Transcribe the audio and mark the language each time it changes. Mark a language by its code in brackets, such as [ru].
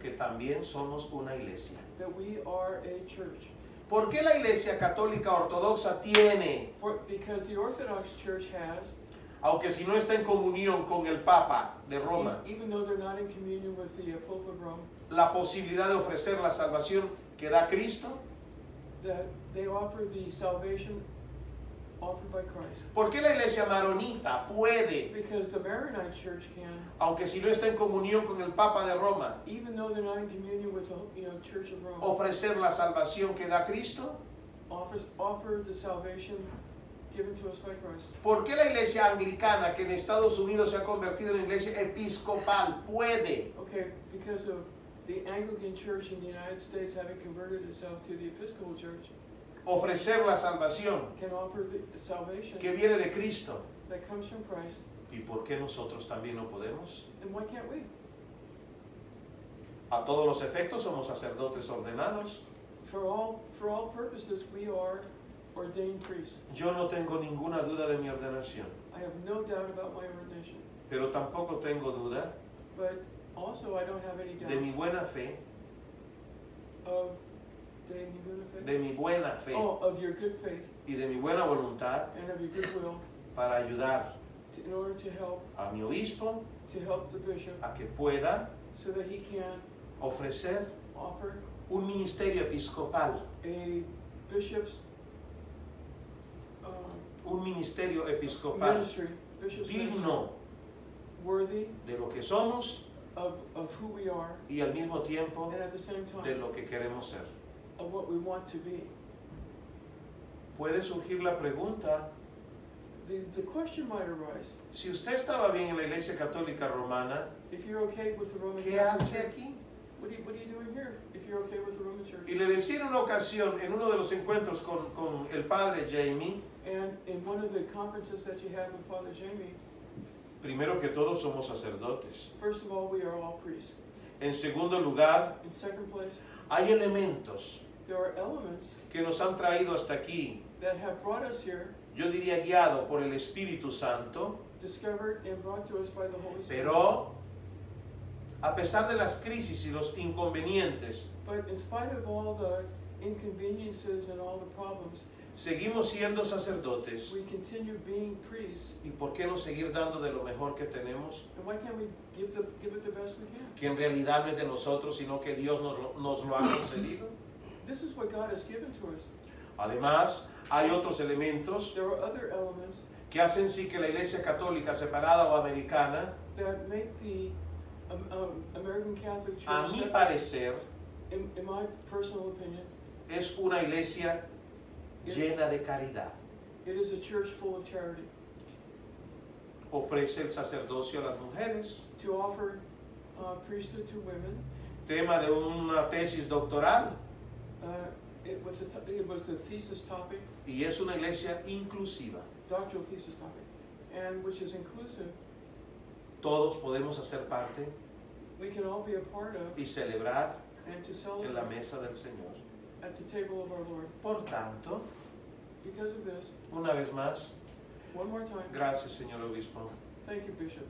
[es] que también somos una iglesia. [en] that we are a church. [es] ¿Por qué la Iglesia Católica Ortodoxa tiene, [en] Because the Orthodox Church has, [es] aunque si no está en comunión con el Papa de Roma, [en] even though they're not in communion with the Pope of Rome, [es] la posibilidad de ofrecer la salvación que da Cristo? [en] that they offer the salvation offered by Christ? [es] ¿Por qué la Iglesia Maronita puede, [en] Because the Maronite Church can, [es] aunque si no está en comunión con el Papa de Roma, [en] even though they're not in communion with the Church of Rome, [es] ofrecer la salvación que da Cristo? [en] offer the salvation given to us by Christ? [es] ¿Por qué la Iglesia Anglicana, que en Estados Unidos se ha convertido en una iglesia episcopal, puede, [en] Okay, because of the Anglican Church in the United States having converted itself to the Episcopal Church, [es] ofrecer la salvación [en] can offer the salvation [es] que viene de Cristo? [en] that comes from Christ? [es] ¿Y por qué nosotros también no podemos? [en] And why can't we? [es] A todos los efectos somos sacerdotes ordenados. [en] For all purposes, we are ordained priests. [es] Yo no tengo ninguna duda de mi ordenación, [en] I have no doubt about my ordination, [es] pero tampoco tengo duda [en] but also I don't have any [es] de mi [en] doubt [es] buena fe, [en] of [es] de mi buena fe [en] of your good faith [es] y de mi buena voluntad [en] and of your goodwill [es] para ayudar [en] in order to help [es] a mi obispo [en] the bishop [es] a que pueda [en] so that he can [es] ofrecer [en] offer [es] un ministerio episcopal, [en] a bishop's [es] un ministerio episcopal [en] ministry, bishop's ministry, [es] digno [en] worthy [es] de lo que somos [en] of who we are [es] y al mismo tiempo [en] and at the same [es] de [en] time [es] lo que queremos ser. [en] of what we want to be. [es] Puede surgir la pregunta, [en] The question might arise, [es] si usted estaba bien en la Iglesia Católica Romana, [en] if you're okay with the Roman [es] ¿qué [en] Catholic [es] hace [en] Church, [es] aquí? [en] what are you doing here if you're okay with the Roman Church? [es] Y le decía en una ocasión, en uno de los encuentros con el padre Jamie, [en] And in one of the conferences that you had with Father Jamie, [es] primero que todo somos sacerdotes. [en] first of all, we are all priests. [es] En segundo lugar, [en] In second place, [es] hay elementos [en] there are elements [es] que nos han traído hasta aquí, [en] that have brought us here, [es] yo diría guiado por el Espíritu Santo, [en] discovered and brought to us by the Holy Spirit. [es] pero a pesar de las crisis y los inconvenientes, [en] But in spite of all the inconveniences and all the problems, [es] seguimos siendo sacerdotes. [en] we continue being priests. [es] ¿Y por qué no seguir dando de lo mejor que tenemos? [en] And why can't we give it the best we can? [es] Que en realidad no es de nosotros, sino que Dios nos lo ha concedido. [en] This is what God has given to us. [es] Además, hay otros elementos [en] There are other elements [es] que hacen sí que la Iglesia Católica Separada o Americana, [en] that make the American Catholic Church, [es] a mi [en] separate. [es] parecer, [en] In my personal opinion, [es] es una iglesia llena de caridad. [en] it is a church full of charity. [es] Ofrece el sacerdocio a las mujeres, [en] To offer priesthood to women, [es] tema de una tesis doctoral, [en] it was the thesis topic, [es] y es una iglesia inclusiva. [en] doctoral thesis topic, and which is inclusive. [es] Todos podemos hacer parte [en] We can all be a part of [es] y celebrar [en] and to [es] en la [en] celebrate [es] mesa del Señor. [en] at the table of our Lord. [es] Por tanto, [en] Because of this, [es] una vez más, [en] one more time, [es] gracias, señor obispo. [en] thank you, Bishop.